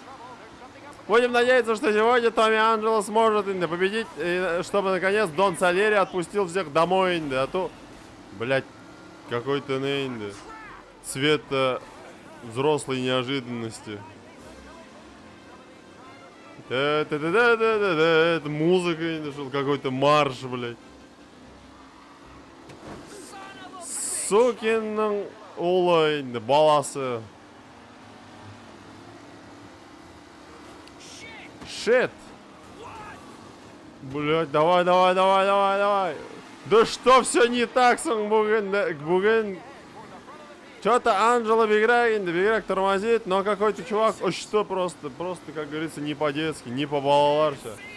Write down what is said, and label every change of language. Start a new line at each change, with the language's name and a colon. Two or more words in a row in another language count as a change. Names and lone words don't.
Russian: Будем надеяться, что сегодня Томми Анджело сможет победить, чтобы наконец Дон Солери отпустил всех домой, а то, блять, какой-то цвет взрослой неожиданности. Это музыка, какой-то марш, блять.
Tatar: Сукин улой, баласы.
English: Шит!
Russian: Блять, давай. Да что все не так, Буген? Что-то Анджело беграк тормозит, но какой-то чувак, что просто, как говорится, не по-детски, не по-балаларше.